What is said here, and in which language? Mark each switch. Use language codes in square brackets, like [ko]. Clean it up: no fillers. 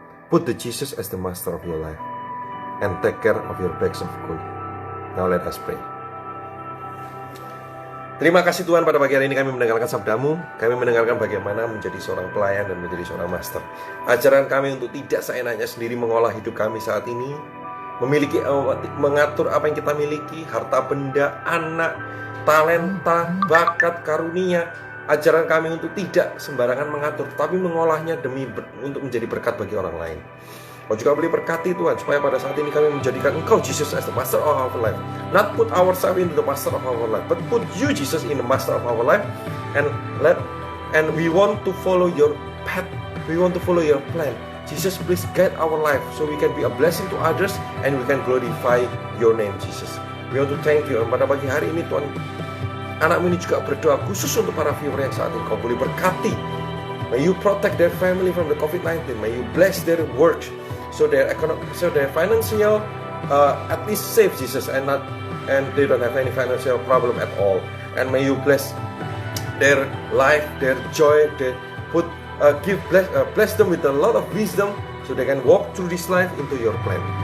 [en] Put the Jesus as the master of your life and take care of your bags of gold. Now let us pray. [id] Terima kasih Tuhan, pada pagi hari ini kami mendengarkan sabdamu. Kami mendengarkan bagaimana menjadi seorang pelayan dan menjadi seorang master. Ajaran kami untuk tidak seenaknya sendiri mengolah hidup kami saat ini, mengatur apa yang kita miliki, harta benda, anak, talenta, bakat, karunia. Ajaran kami untuk tidak sembarangan mengatur, tapi mengolahnya untuk menjadi berkat bagi orang lain. Kau juga boleh berkati Tuhan, supaya pada saat ini kami menjadikan Engkau [en] Jesus as the master of our life. Not put ourselves into the master of our life, but put you Jesus in the master of our life. And let and we want to follow your path. We want to follow your plan. Jesus, please guide our life so we can be a blessing to others and we can glorify your name, Jesus. We want to thank you. [id] Pada pagi hari ini Tuhan, anakmu ini juga berdoa khusus untuk para viewer yang saat ini kau boleh berkati. [en] May you protect their family from the COVID-19. May you bless their work so their financial at least safe, Jesus, and they don't have any financial problem at all. And may you bless their life, their joy, bless them with a lot of wisdom so they can walk through this life into your plan.